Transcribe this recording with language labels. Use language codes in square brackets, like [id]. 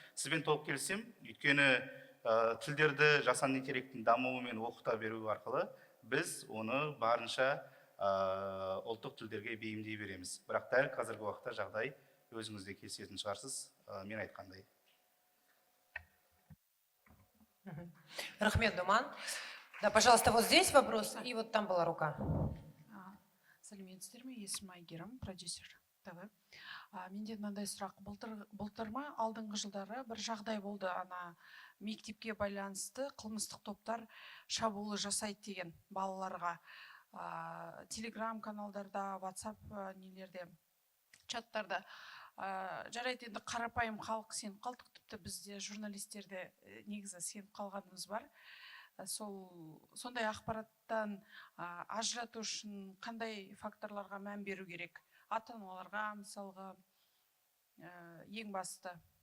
[kk] Сізбен толық келісем, өйткені тілдерді жасанды интеллекттің дамуымен оқыта беру арқылы біз оны барынша ұлттық тілдерге бейімдей береміз. Бірақ дәл қазіргі уақытта жағдай өзіңізде келісетін шығарсыз, мен айтқандай. Рахмет, Думан. [ru] Да, пожалуйста, вот здесь вопрос, и вот там была рука. [kk] Сәлеметсіздер ме? Есімім Айгерім, продюсер. [ru] Давай. [kk] Менде мынандай сұрақ. Былтыр ма алдыңғы жылдары бір жағдай болды, ана мектепке байланысты қылмыстық топтар шабуылы жасайды деген балаларға. Телеграм каналдарда, WhatsApp нелерде, чаттарда. Жарайды, енді қарапайым халық сеніп қалдық, тіпті бізде журналистерде негізі сеніп қалғанымыз бар. Сондай ақпараттан ажырату үшін қандай факторларға мән беру керек? Ата-аналарға, мысалға, ең басты.